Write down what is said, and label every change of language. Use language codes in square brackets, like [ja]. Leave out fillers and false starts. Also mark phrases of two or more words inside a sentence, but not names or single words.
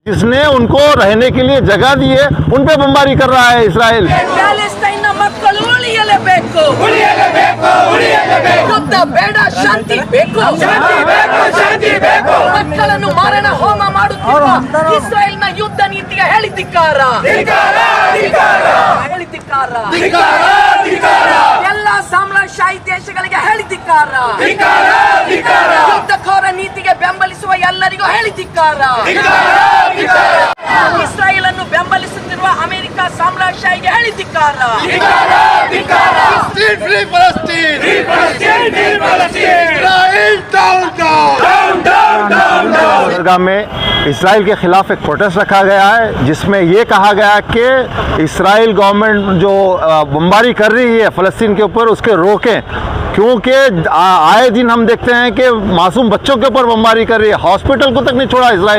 [hi] जिसने उनको रहने के लिए जगह दी है उन पे बमबारी कर रहा है इसराइल। [kn] ಪ್ಯಾಲೆಸ್ತೈನ್ನ ಮಕ್ಕಳು ಉಳಿಯಲೇಬೇಕು, ಯುದ್ಧ ಬೇಡ, ಶಾಂತಿ ಬೇಕು, ಮಕ್ಕಳನ್ನು ಮಾರಣ ಹೋಮ ಮಾಡುತ್ತಿರುವ ಇಸ್ರಾಯೇಲ್ನ ಯುದ್ಧ ನೀತಿಗೆ ಹೇಳಿದಿಕ್ಕಾರ, ಎಲ್ಲ ಸಾಮ್ರಾಜ್ಯಶಾಹಿ ದೇಶಗಳಿಗೆ ಹೇಳಿದಿಕ್ಕಾರ, ಯುದ್ಧಖೋರ ನೀತಿಗೆ ಬೆಂಬಲಿಸುವ ಎಲ್ಲರಿಗೂ ಹೇಳಿದಿಕ್ಕಾರ, ಇಸ್ರಾಯೇಲ್ ಅನ್ನು ಬೆಂಬಲಿಸುತ್ತಿರುವ ಅಮೆರಿಕ ಸಾಮ್ರಾಜ್ಯಶಾಹಿಗೆ ಹೇಳಿದಿಕ್ಕಾರ। [hi] दरगाह में इसराइल के खिलाफ एक प्रोटेस्ट रखा गया है जिसमें ये कहा गया कि इसराइल गवर्नमेंट जो बमबारी कर रही है फ़लस्तीन के ऊपर उसके रोकें, क्योंकि आए दिन हम देखते हैं कि मासूम बच्चों के ऊपर बमबारी कर रही है, हॉस्पिटल को तक नहीं छोड़ा इसराइल।